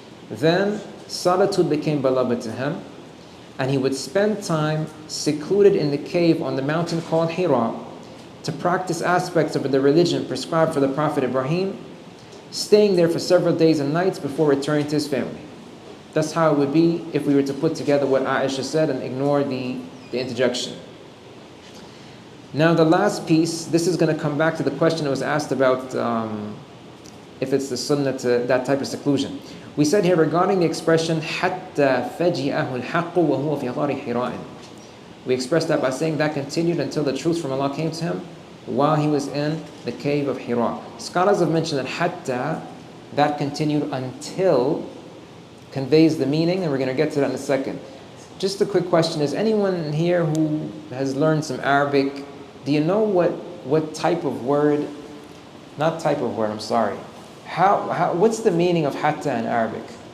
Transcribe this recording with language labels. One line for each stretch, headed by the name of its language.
English: Then solitude became beloved to him, and he would spend time secluded in the cave on the mountain called Hira to practice aspects of the religion prescribed for the Prophet Ibrahim, staying there for several days and nights before returning to his family. That's how it would be if we were to put together what Aisha said and ignore the interjection. Now the last piece, this is going to come back to the question that was asked about if it's the sunnah to that type of seclusion. We said here regarding the expression
Arabic: حَتَّى فَجِئَهُ الْحَقُّ وَهُوَ فِي غَارِ حِرَاءٍ.
English: We expressed that by saying that continued until the truth from Allah came to him while he was in the cave of Hira. Scholars have mentioned that hatta, that continued until, conveys the meaning, and we're going to get to that in a second. Just a quick question, is anyone here who has learned some Arabic, do you know what type of word, not type of word, I'm sorry, what's the meaning of hatta in Arabic?